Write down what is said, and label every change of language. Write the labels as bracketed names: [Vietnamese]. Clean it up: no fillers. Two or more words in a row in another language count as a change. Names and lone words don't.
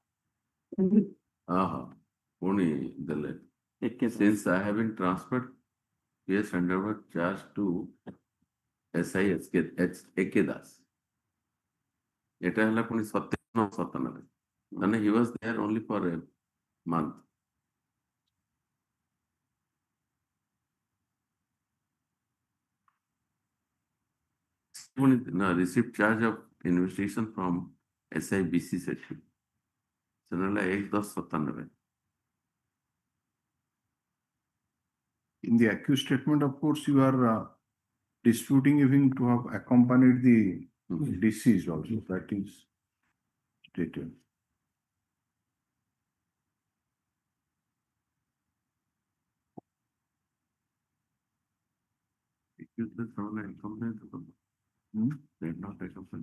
[Odia] ପୁଣି ଦେଲେ [English] since I have been transferred case handover charge to SI AK Das [Odia] ଏଟା ହେଲା ପୁଣି 97 ମାନେ [English] he was there only for a month received charge of investigation from SIBC section [Odia] ସେଟା ହେଲା [English] 1/10/97 In the accused statement, of course, you are disputing even to have accompanied the deceased also. That is stated. accused is not accompanied they are not accompanied